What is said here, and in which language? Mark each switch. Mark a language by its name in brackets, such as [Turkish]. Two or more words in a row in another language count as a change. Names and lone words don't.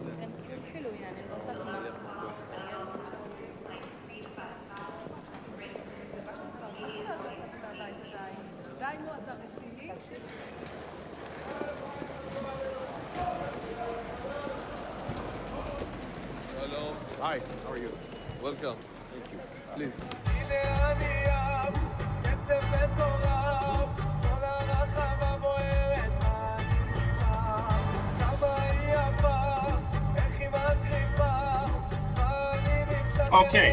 [Hebrew] התחילו, [Arabic] يعني انبسطنا. [Hebrew] די, נו, אתה רציני? [English] Hello. Hi, how are you? Welcome. Thank you. Please. Okay.